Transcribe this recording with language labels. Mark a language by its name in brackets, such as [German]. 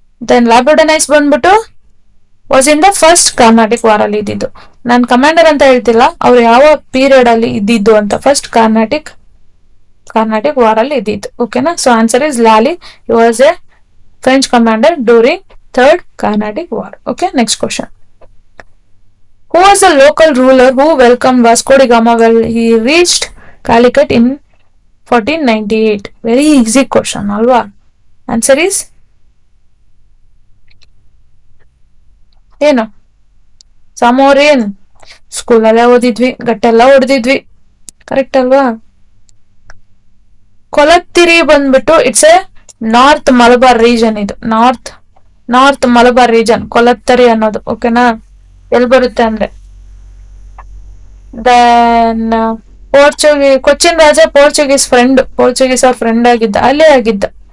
[English] then Labourdonnais ಬಂದ್ಬಿಟ್ಟು was in the first Carnatic war [Kannada] ಅಲ್ಲಿ ಇದ್ದಿದ್ದು. ನಾನು ಕಮಾಂಡರ್ ಅಂತ ಹೇಳ್ತಿಲ್ಲ, ಅವ್ರು ಯಾವ ಪೀರಿಯಡ್ ಅಲ್ಲಿ ಇದ್ದಿದ್ದು ಅಂತ. ಫಸ್ಟ್ ಕರ್ನಾಟಿಕ್ ವಾರ್ ಅಲ್ಲಿ ಇದ್ದಿದ್ದು. ಓಕೆನಾ? [English] So answer is Lally. He was a French commander during third Carnatic war. Okay, next question. Who was the local ruler who welcomed Vasco da Gama when he reached Calicut in 1498? Very easy question, [Kannada] alva. [English] Answer is [Kannada] ಏನು? ಸಮೋರಿಯನ್. ಸ್ಕೂಲಲ್ಲೇ ಓದಿದ್ವಿ, ಗಟ್ಟೆಲ್ಲ ಹೊಡೆದಿದ್ವಿ, correct ಅಲ್ವಾ? [English] ಕೊಲತ್ತಿರಿ ಬಂದ್ಬಿಟ್ಟು it's a north Malabar region. [Kannada] ಇದು north Malabar region ಕೊಲತ್ತರಿ ಅನ್ನೋದು. ಓಕೆನಾ? ಎಲ್ಲಿ ಬರುತ್ತೆ ಅಂದ್ರೆ then Cochin ರಾಜ Portuguese ಅವ್ರ ಫ್ರೆಂಡ್ ಆಗಿದ್ದ, ಅಲ್ಲೇ ಆಗಿದ್ದ.